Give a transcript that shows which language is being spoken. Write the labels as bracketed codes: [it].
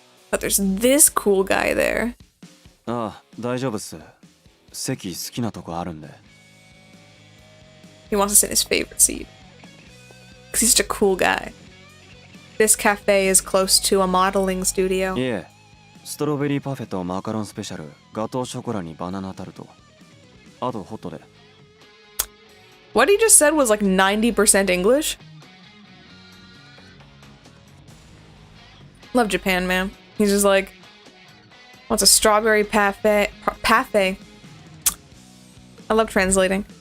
[en] But there's this cool guy there. He wants to sit in his favorite seat. Because he's such a cool guy. This cafe is close to a modeling studio. Yeah. [ja] ストロベリーパフェとマカロンスペシャル、ガトーショコラにバナナタルト。あとホットで。 [en] What he just said was like 90% English. Love Japan, man. He's just like, wants a strawberry parfait. Parfait. I love translating.